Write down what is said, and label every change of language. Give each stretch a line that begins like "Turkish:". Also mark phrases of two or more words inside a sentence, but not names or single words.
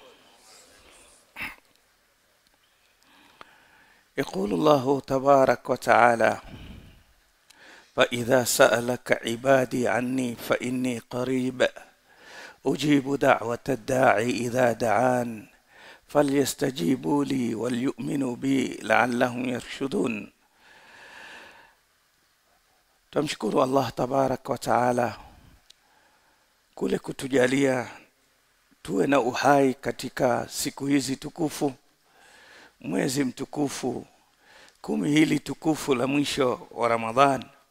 Arabic: يقول الله تبارك وتعالى: فإذا سألك عبادي عني فإني قريب أجيب دعوة الداعي إذا دعان فليستجيبوا لي وليؤمنوا بي لعلهم يرشدون.
Swahili: Tumshukuru Allah
Arabic: تبارك وتعالى
Swahili: kule kutujalia tuwe na uhai katika siku hizi tukufu, mwezi mtukufu, 10 hili tukufu la mwisho wa Ramadhan.